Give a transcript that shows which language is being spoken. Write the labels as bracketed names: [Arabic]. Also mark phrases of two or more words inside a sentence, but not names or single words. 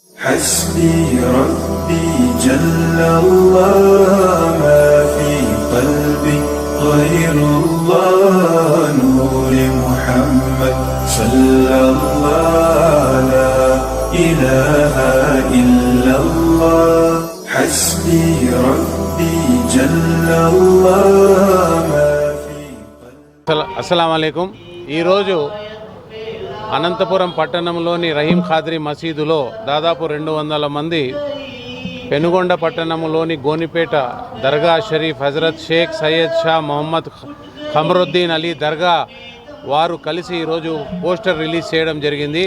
[Arabic] حسبي ربي جل الله ما في قلبي غير الله نور محمد صلى الله لا إله إلا الله حسبي ربي جل الله ما في قلبي. السلام عليكم. [Telugu] ఈరోజు అనంతపురం పట్టణంలోని రహీం ఖాద్రీ మసీదులో దాదాపు 200 మంది పెనుగొండ పట్టణంలోని గోనిపేట దర్గా షరీఫ్ హజరత్ షేక్ సయ్యద్ షా మొహమ్మద్ ఖమరుద్దీన్ అలీ దర్గా వారు కలిసి ఈరోజు పోస్టర్ రిలీజ్ చేయడం జరిగింది.